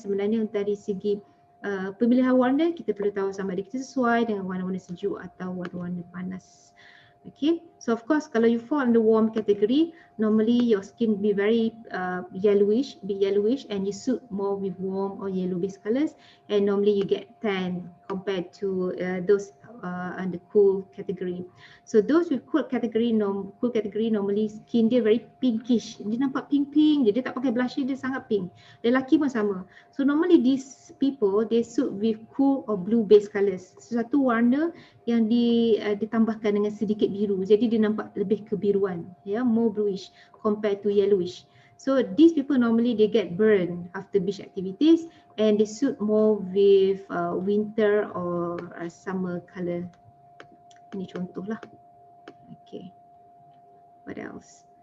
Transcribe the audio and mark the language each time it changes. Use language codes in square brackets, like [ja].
[ms] Sebenarnya dari segi pemilihan warna, kita perlu tahu sama ada kita sesuai dengan warna-warna sejuk atau warna-warna panas. [en] Okay, so of course kalau you fall under warm category, normally your skin be very yellowish and you suit more with warm or yellow based colors, and normally you get tan compared to those under cool category. So those with cool category normally skin dia very pinkish. [ms] Dia nampak pink-pink je, dia tak pakai blusher, dia sangat pink. Lelaki pun sama. [en] So normally these people they suit with cool or blue based colors. [ms] Sesuatu warna yang ditambahkan dengan sedikit biru. Jadi dia nampak lebih kebiruan, [en] more bluish compared to yellowish. So these people normally they get burned after beach activities and they suit more with winter or summer color. [ms] Ini contoh lah. [en] Okay. What else?